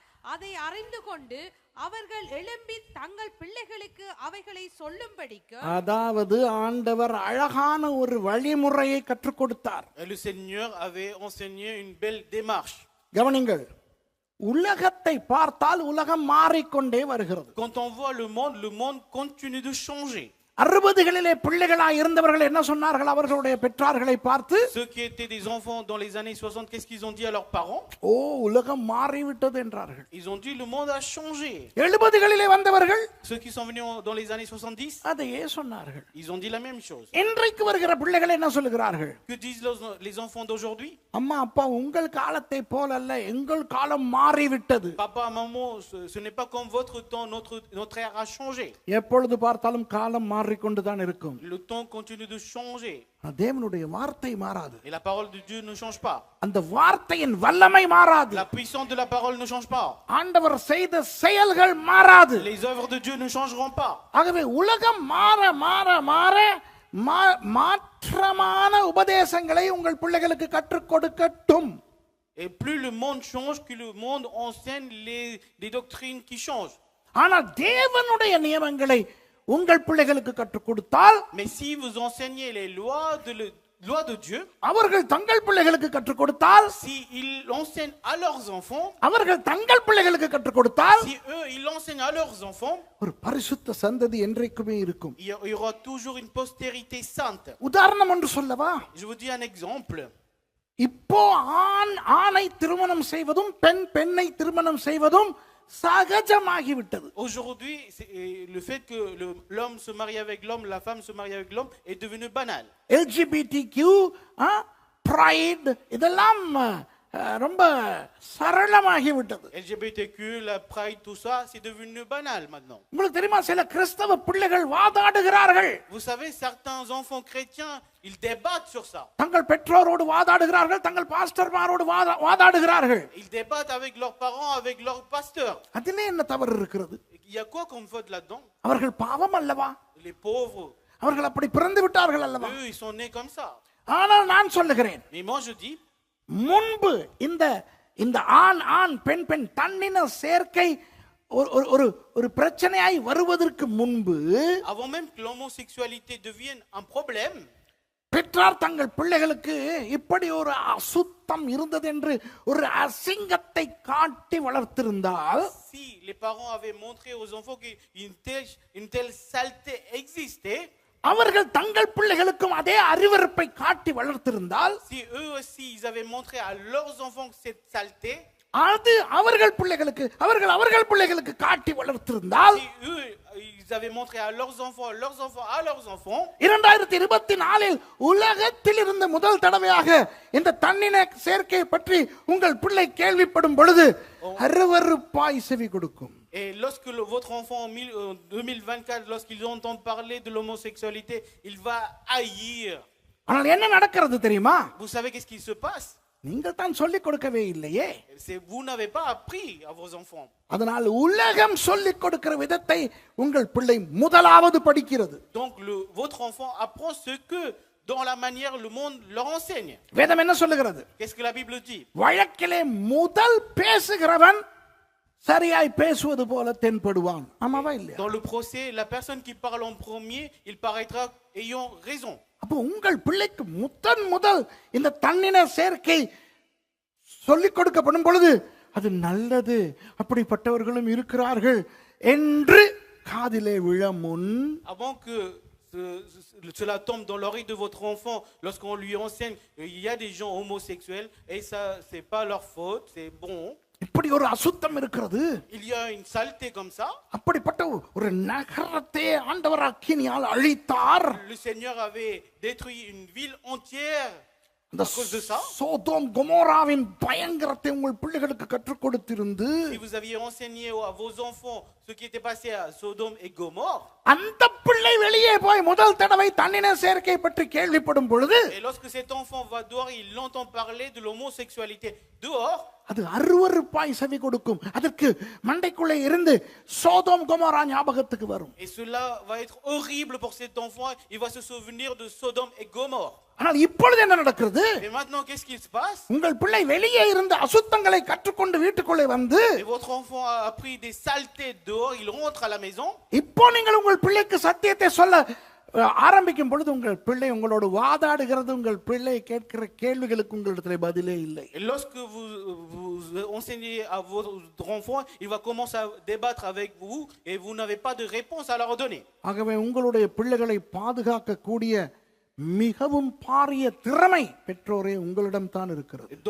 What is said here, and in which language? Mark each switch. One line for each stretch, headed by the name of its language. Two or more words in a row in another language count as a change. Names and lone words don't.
Tamil: அதை அறிந்து கொண்டு அவர்கள் எழும்பி தங்கள் பிள்ளைகளுக்கு அவைகளை சொல்லும்படிக்கு. அதாவது ஆண்டவர் அழகான ஒரு வழிமுறையை கற்றுக் கொடுத்தார்.
French: Le Seigneur avait enseigné une belle démarche.
Tamil: கவனிங்கள், உலகத்தை பார்த்தால் உலகம் மாறிக்கொண்டே வருகிறது.
French: Quand on voit le monde continue de changer.
Tamil: 60களிலே பிள்ளைகளாய் இருந்தவர்கள் என்ன சொன்னார்கள் அவர்களுடைய பெற்றார்களை பார்த்து?
French: Ceux qui étaient des enfants dans les années 60, qu'est-ce qu'ils ont dit à leurs parents?
Tamil: ஓ, உலகம் மாறிவிட்டது என்றார்கள்.
French: Ils ont dit le monde a changé.
Tamil: 70களிலே வந்தவர்கள்
French: Ceux qui sont venus dans les années 70,
Tamil: அதையே சொன்னார்கள்.
French: ils ont dit la même chose.
Tamil: இன்றைக்கு வருகிற பிள்ளைகள் என்ன சொல்லுகிறார்கள்?
French: Que disent les enfants d'aujourd'hui?
Tamil: அம்மா அப்பா, உங்கள் காலத்தை போல அல்ல, எங்கள் காலம் மாறிவிட்டது.
French: Papa, maman, ce n'est pas comme votre temps, notre ère a changé.
Tamil: எப்பொழுது பார்த்தாலும் காலம் மாறிக்கொண்டுதான் இருக்கும்.
French: Le temps continue de changer.
Tamil: தேவனுடைய வார்த்தை மாறாது.
French: Et la parole de Dieu ne change pas.
Tamil: அந்த வார்த்தையின் வல்லமை மாறாது.
French: La puissance de la parole ne change pas.
Tamil: ஆண்டவர் செய்த செயல்கள் மாறாது.
French: Les œuvres de Dieu ne changeront pas.
Tamil: ஆகவே உலகம் மாற மாற மாற மாற்றமான உபதேசங்களை உங்கள் பிள்ளைகளுக்கு கற்றுக் கொடுக்கட்டும்.
French: Et plus le monde change, que le monde enseigne des doctrines qui changent.
Tamil: ஆனால் தேவனுடைய நியமங்களை உங்கள் பிள்ளைகளுக்கு கற்றுக் கொடுத்தால்,
French: mais si vous enseignez les lois de Dieu,
Tamil: அவர்கள் தங்கள் பிள்ளைகளுக்கு கற்றுக் கொடுத்தால்,
French: si ils l'enseignent à leurs enfants,
Tamil: அவர்கள் தங்கள் பிள்ளைகளுக்கு கற்றுக் கொடுத்தால்,
French: si eux ils l'enseignent à leurs enfants,
Tamil: ஒரு பரிசுத்த சந்ததி என்றைக்குமே இருக்கும்.
French: il y aura toujours une postérité sainte.
Tamil: உதாரணம் ஒன்று சொல்லவா?
French: Je vous dis un exemple.
Tamil: இப்போ ஆணை திருமணம் செய்வதும் பெண்ணை திருமணம் செய்வதும் சகஜமாகிவிட்டது.
French: Aujourd'hui, le fait que l'homme se marie avec l'homme, la femme se marie avec l'homme est devenu banal.
English: LGBTQ, pride,
Tamil: இதெல்லாம் ரொம்ப சரளமாகிவிட்டது.
French: LGBTQ, la pride, tout ça, c'est devenu banal maintenant.
Tamil: உங்களுக்கு தெரியுமா, சில கிறிஸ்தவ பிள்ளைகள் வாதாடுகிறார்கள்.
French: Vous savez, certains enfants chrétiens, ils débattent sur ça.
Tamil: தங்கள் பெற்றோரோடு வாதாடுகிறார்கள், தங்கள் பாஸ்டர்மாரோடு வாதாடுகிறார்கள்.
French: Ils débattent avec leurs parents, avec leurs pasteurs.
Tamil: அதிலே என்ன தவறு இருக்கிறது?
French: Il y a quoi comme faute là-dedans?
Tamil: அவர்கள் பாவம் அல்லவா?
French: Les pauvres,
Tamil: அவர்கள் அப்படி பிறந்து விட்டார்கள் அல்லவா?
French: eux, ils sont nés comme ça.
Tamil: ஆனால் நான் சொல்லுகிறேன்,
French: Mais moi, je dis,
Tamil: முன்பு இந்த ஆண் பெண் தன்னின சேர்க்கை ஒரு பிரச்சனையாய் வருவதற்கு முன்பு,
French: avant même que l'homosexualité devienne un problème,
Tamil: பெற்றார் தங்கள் பிள்ளைகளுக்கு இப்படி ஒரு அசுத்தம் இருந்தது என்று ஒரு அசிங்கத்தை காட்டி வளர்த்திருந்தால்,
French: si les parents avaient montré aux enfants qu'une telle saleté existait,
Tamil: அவர்கள் தங்கள் பிள்ளைகளுக்கும் அதே அறிவறுப்பை காட்டி வளர்த்திருந்தால்,
French: si eux aussi ils avaient montré à leurs enfants cette saleté,
Tamil: அது அவர்கள் பிள்ளைகளுக்கு காட்டி வளர்த்திருந்தால்,
French: si eux ils avaient montré à leurs enfants, à leurs enfants, à leurs enfants,
Tamil: 2024 உலகத்தில் இருந்த முதல் தடவையாக இந்த தன்னின சேர்க்கையை பற்றி உங்கள் பிள்ளை கேள்விப்படும் பொழுது அருவருப்பாய் செவி கொடுக்கும்.
French: et lorsque votre enfant en 2024, lorsqu'il entend parler de l'homosexualité, il va haïr.
Tamil: ஆனால் என்ன நடக்கிறது தெரியுமா?
French: Vous savez qu'est-ce qui se passe?
Tamil: நீங்கள் தான் சொல்லிக் கொடுக்கவே இல்லையே.
French: Vous n'avez pas appris à vos enfants.
Tamil: அதனால் உலகம் சொல்லிக் கொடுக்கிற விதத்தை உங்கள் பிள்ளை முதலாவது படிக்கிறது.
French: Donc votre enfant apprend ce que dans la manière le monde leur enseigne.
Tamil: வேதம் என்ன சொல்லுகிறது?
French: Qu'est-ce que la Bible dit?
Tamil: வழக்கிலே முதல் பேசுகிறவன் சரியாய் பேசுவது போல தென்படுவான். ஆமாவா இல்லையா?
French: Dans le procès, la personne qui parle en premier, il paraîtra ayant raison.
Tamil: அப்போ உங்கள் பிள்ளைக்கு முதல் இந்த தன்னின சேர்க்கை சொல்லிக் கொடுக்கப்படும் பொழுது அது நல்லது, அப்படிப்பட்டவர்களும் இருக்கிறார்கள் என்று காதிலே விழ முன்,
French: avant que cela tombe dans l'oreille de votre enfant, lorsqu'on lui enseigne il y a des gens homosexuels et ça c'est pas leur faute, c'est bon.
Tamil: இப்படி ஒரு அசுத்தம் இருக்கிறது,
French: Il y a une saleté comme ça.
Tamil: அப்படிப்பட்ட ஒரு நகரத்தை ஆண்டவர் அக்கினியால் அழித்தார்.
French: Le Seigneur avait détruit une ville entière à cause de ça.
Tamil: சோதோம் கொமோராவின் பயங்கரத்தை உங்கள் பிள்ளைகளுக்கு கற்றுக் கொடுத்திருந்து,
French: Si vous aviez enseigné à vos enfants ce qui était passé à Sodome et Gomorrhe,
Tamil: அந்த பிள்ளை வெளியே போய் முதல் தடவை தன்னின சேர்க்கை பற்றி கேள்விப்படும் பொழுது
French: Et lorsque cet enfant va dehors, il entend parler de l'homosexualité dehors,
Tamil: அது அருவருப்பாய் செவி கொடுக்கும். அதற்கு மண்டைக்குள்ளே இருந்து சோதோம் கொமோரா ஞாபகத்துக்கு வரும்.
French: et cela va être horrible pour cet enfant. Il va se souvenir de Sodome et Gomorrhe.
Tamil: ஆனால் இப்பொழுது என்ன நடக்கிறது?
French: Et maintenant, qu'est-ce qui se passe?
Tamil: உங்கள் பிள்ளை வெளியே இருந்து அசுத்தங்களை கற்றுக்கொண்டு வீட்டுக்குள்ளே வந்து
French: Et votre enfant a appris des saletés dehors, il rentre à la maison.
Tamil: இப்போ நீங்கள் உங்கள் பிள்ளைக்கு சத்தியத்தை சொல்ல ஆரம்பிக்கும் பொழுது உங்கள் பிள்ளை உங்களோடு வாதாடுகிறது. உங்கள் பிள்ளை கேட்கிற கேள்விகளுக்கு உங்களிடத்திலே பதிலே இல்லை.
French: Et lorsque vous enseignez à votre enfant, il va commencer à débattre avec vous et vous n'avez pas de réponse à leur donner.
Tamil: ஆகவே உங்களுடைய பிள்ளைகளை பாதுகாக்க கூடிய மிகவும் பாரிய திறமை பெற்றோரே உங்களிடம் தான் இருக்கிறது.